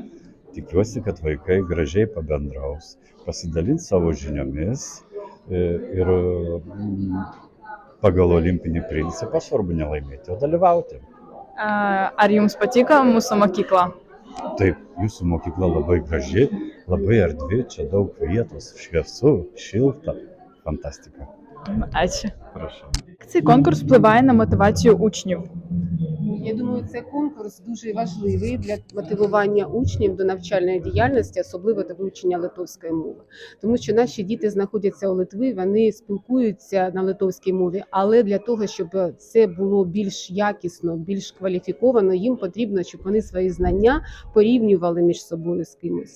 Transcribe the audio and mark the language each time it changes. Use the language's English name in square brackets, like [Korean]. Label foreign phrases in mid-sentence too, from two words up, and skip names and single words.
[Lithuanian] Tikiuosi, kad vaikai gražiai pabendraus, pasidalins savo žiniomis ir pagal olimpinį principą svarbu nelaimėti, o dalyvauti. Ar jums patiko mūsų mokykla? Taip, jūsų mokykla labai graži, labai erdvi, čia daug vietos, šviesu, šilta, fantastika. Аčiū. [Ukrainian] Прошу. Цей конкурс впливає на мотивацію учнів. Я думаю, цей конкурс дуже важливий для мотивування учнів до навчальної діяльності, особливо до вивчення литовської мови. Тому що наші діти знаходяться у Литві, вони спілкуються на литовській мові, але для того, щоб це було більш якісно, більш кваліфіковано, їм потрібно, щоб вони свої знання порівнювали між собою з кимось.